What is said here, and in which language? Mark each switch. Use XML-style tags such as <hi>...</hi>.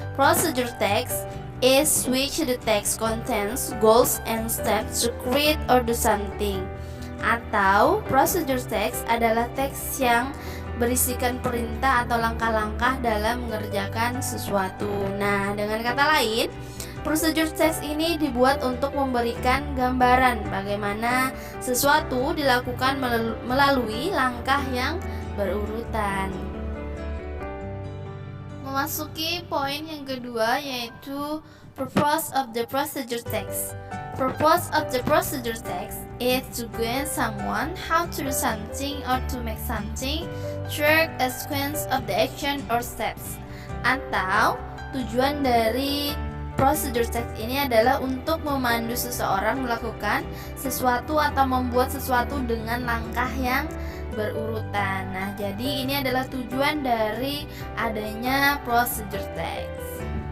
<en>Procedure text is which the text contains goals and steps to create or do something.</en> <id>Atau procedure text adalah teks yang berisikan perintah atau langkah-langkah dalam mengerjakan sesuatu. Nah, dengan kata lain, procedure text ini dibuat untuk memberikan gambaran bagaimana sesuatu dilakukan melalui langkah yang berurutan. Memasuki poin yang kedua, yaitu</id> <en>purpose of the procedure text. Purpose of the procedure text is to guide someone how to do something or to make something through a sequence of the action or steps.</en> <id>Atau tujuan dari procedure text ini adalah untuk memandu seseorang melakukan sesuatu atau membuat sesuatu dengan langkah yang berurutan. Nah, jadi ini adalah tujuan dari adanya procedure text.</id>